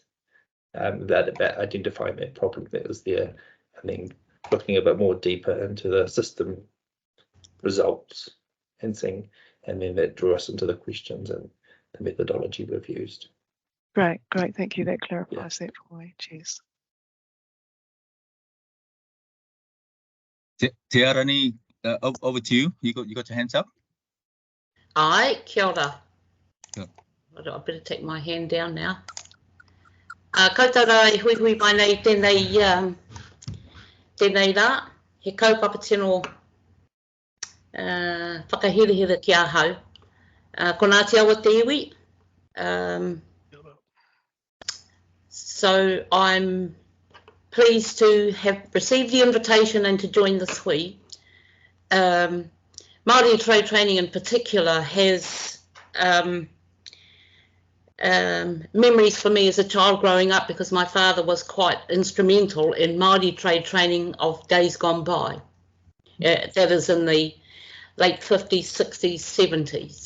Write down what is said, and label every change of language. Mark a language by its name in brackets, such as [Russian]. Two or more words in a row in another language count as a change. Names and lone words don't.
[English] That identifying that problem that was there, and then looking a bit more deeper into the system results and seeing, and then that drew us into the questions and the methodology we've used. Great, thank you. That clarifies that for me. Cheers. Te Arani, over to you. You got your hands up. [Māori] Ai, kia ora. [English] Yeah. I better take my hand down now. [Māori] Koutou hui mai nei tēnei rā, he kaupapa tino whakahirihira ki a hau. Ko Ngāti awa te iwi. [English] So I'm pleased to have received the invitation and to join this hui. Māori trade training in particular has memories for me as a child growing up, because my father was quite instrumental in Māori trade training of days gone by. That is in the late 50s, 60s, 70s.